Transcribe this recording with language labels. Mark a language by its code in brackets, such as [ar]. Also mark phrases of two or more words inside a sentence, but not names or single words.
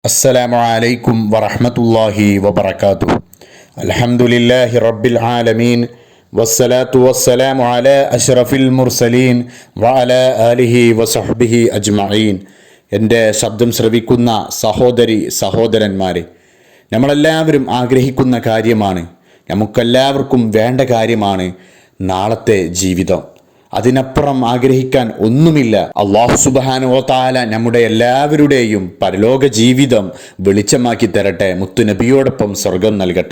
[ar] السلام عليكم ورحمة الله وبركاته. الحمد لله رب العالمين والصلاة والسلام على أشرف المرسلين وعلى آله وصحبه أجمعين. [ml] എൻ്റെ ശബ്ദം ശ്രവിക്കുന്ന സഹോദരി സഹോദരന്മാരെ, നമ്മളെല്ലാവരും ആഗ്രഹിക്കുന്ന കാര്യമാണ്, നമുക്കെല്ലാവർക്കും വേണ്ട കാര്യമാണ് നാളത്തെ ജീവിതം. അതിനപ്പുറം ആഗ്രഹിക്കാൻ ഒന്നുമില്ല. [ar] الله سبحانه و تعالى [ml] നമ്മുടെ എല്ലാവരുടെയും പരലോക ജീവിതം വെളിച്ചമാക്കി തരട്ടെ, മുത്തുനബിയോടൊപ്പം സ്വർഗം നൽകട്ടെ.